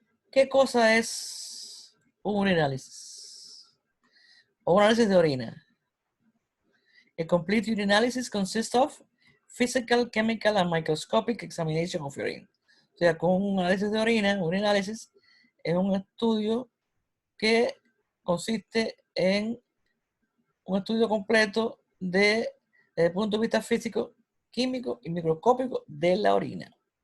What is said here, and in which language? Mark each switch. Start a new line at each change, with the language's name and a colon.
Spanish: ¿Qué cosa es un urinalysis? O un análisis de orina.
English: A complete urinalysis consists of physical, chemical, and microscopic examination of urine.
Spanish: O sea, con un análisis de orina, un urinalysis es un estudio que consiste en un estudio completo desde el punto de vista físico, químico y microscópico de la orina.